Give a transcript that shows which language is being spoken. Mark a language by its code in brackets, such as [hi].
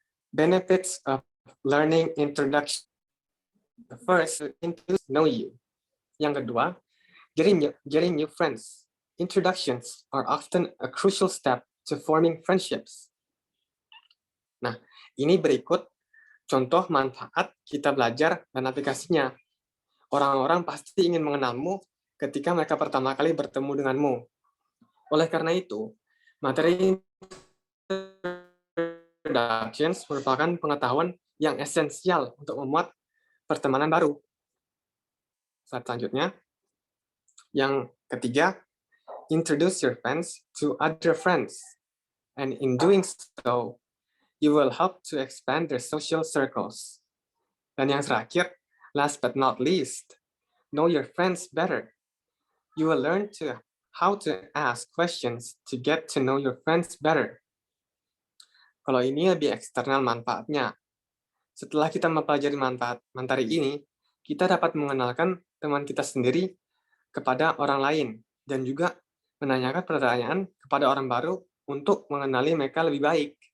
[en] Benefits of learning introduction. The first, introduce know you. [id] Yang kedua, [en] getting new friends. Introductions are often a crucial step to forming friendships. [id] Nah, ini berikut contoh manfaat kita belajar dan aplikasinya. Orang-orang pasti ingin mengenalmu ketika mereka pertama kali bertemu denganmu. Oleh karena itu, materi introductions merupakan pengetahuan yang esensial untuk memuat pertemanan baru. Slide selanjutnya. Yang ketiga, [en] introduce your friends to other friends. And in doing so, you will help to expand their social circles. [id] Dan yang terakhir, [en] last but not least, know your friends better. You will learn to how to ask questions to get to know your friends better. [id] Kalau ini lebih eksternal manfaatnya. Setelah kita mempelajari manfaat materi ini, kita dapat mengenalkan teman kita sendiri kepada orang lain dan juga menanyakan pertanyaan kepada orang baru untuk mengenali mereka lebih baik.